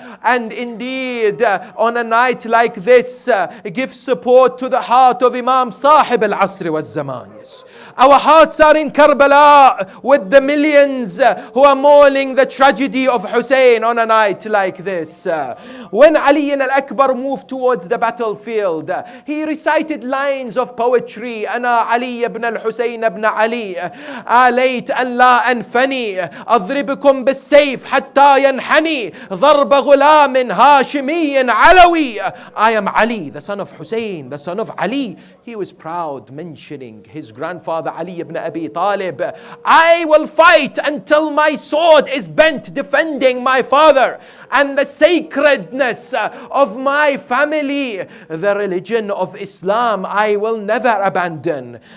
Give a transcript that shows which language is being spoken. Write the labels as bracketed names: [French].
[English] And indeed, on a night like this, give support to the heart of Imam Sahib al-Asr wal-Zaman. Yes. Our hearts are in Karbala with the millions who are mourning the tragedy of Hussein on a night like this. When Ali al-Akbar moved towards the battlefield, he recited lines of poetry. [Arabic] أنا علي بن الحسين بن علي آليت أن لا أنفني أضربكم بالسيف حتى ينحني ضرب غلام هاشمي علوي. [English] I am Ali, the son of Hussein, the son of Ali. He was proud, mentioning his grandfather Ali ibn Abi Talib. I will fight until my sword is bent, defending my father and the sacredness of my family. The religion of Islam I will never abandon.